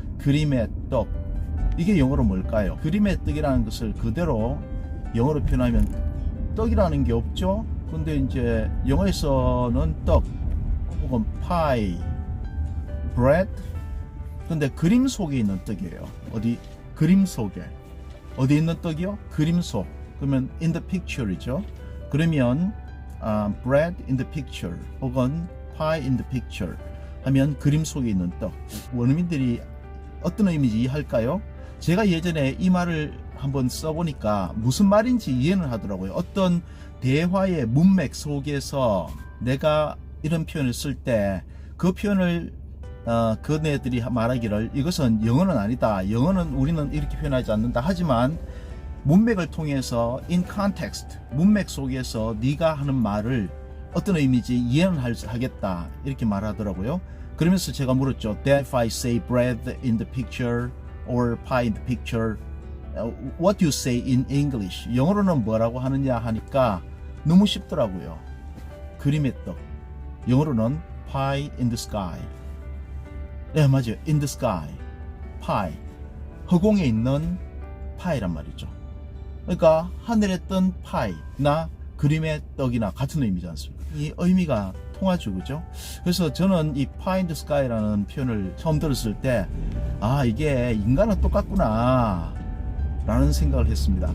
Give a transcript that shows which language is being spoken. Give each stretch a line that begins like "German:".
Korean: 그림의 떡. 이게 영어로 뭘까요? 그림의 떡이라는 것을 그대로 영어로 표현하면 떡이라는 게 없죠. 근데 이제 영어에서는 떡 혹은 pie, bread. 근데 그림 속에 있는 떡이에요. 어디? 그림 속에. 어디 있는 떡이요? 그림 속. 그러면 in the picture이죠. 그러면
English: bread in the picture
Korean: 혹은
English: pie in the picture
Korean: 하면 그림 속에 있는 떡. 원어민들이 어떤 의미인지 이해할까요? 제가 예전에 이 말을 한번 써보니까 무슨 말인지 이해는 하더라고요. 어떤 대화의 문맥 속에서 내가 이런 표현을 쓸 때 그 표현을 그네들이 말하기를 이것은 영어는 아니다. 영어는 우리는 이렇게 표현하지 않는다. 하지만 문맥을 통해서
English: in context,
Korean: 문맥 속에서 네가 하는 말을 어떤 의미인지 이해는 하겠다 이렇게 말하더라고요. 그러면서 제가 물었죠.
English: That if I say bread in the picture or pie in the picture, what do you say in English?
Korean: 영어로는 뭐라고 하느냐 하니까 너무 쉽더라고요. 그림의 떡. 영어로는
English: pie in the sky.
Korean: 네, 맞아요.
English: in the sky. pie.
Korean: 허공에 있는 파이란 말이죠. 그러니까 하늘에 뜬 파이나 그림의 떡이나 같은 의미지 않습니까? 이 의미가 통하죠, 그죠? 그래서 저는 이
English: pie in the sky
Korean: 라는 표현을 처음 들었을 때 이게 인간은 똑같구나 라는 생각을 했습니다.